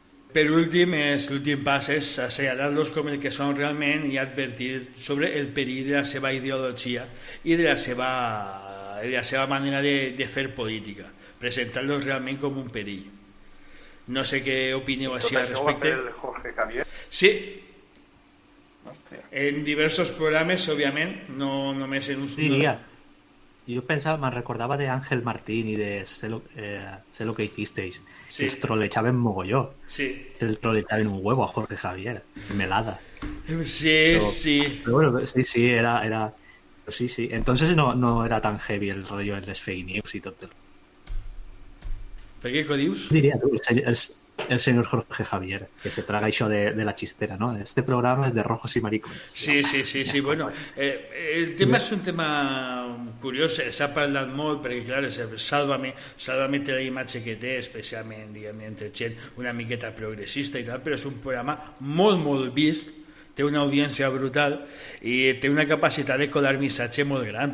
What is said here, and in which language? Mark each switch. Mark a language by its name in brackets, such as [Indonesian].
[Catalan] Per últim, l'últim pas és assenyalar-los com el que són realment i advertir sobre el perill de la seva ideologia i de la seva manera de fer política, presentar-los realment com un perill. No sé què opineu així al respecte. Tot això ho va fer el Jorge Javier? Sí. Hòstia. En diversos programes, òbviament, no només en un... Diria. [Spanish] Yo pensaba, me recordaba de Ángel Martín y de sé lo que hicisteis. Sí. Les trolechaban mogollón. Sí. El trolechaban un huevo a Jorge Javier. Melada. Sí. Pero bueno, sí, era... Sí. Entonces no era tan heavy el rollo en les fake news y todo. [Catalan] Per què ho dius? [Spanish] Diría tú, el señor Jorge Javier, que se traga eso de la chistera, ¿no? Este programa es de rojos y maricones. Sí. [Catalan] Bueno, el tema és un tema curiós, s'ha parlat molt, perquè, clar, Sálvame té la imatge que té, especialment, diguem, entre gent una miqueta progressista i tal, però és un programa molt vist, té una audiència brutal i té una capacitat de colar missatge molt gran.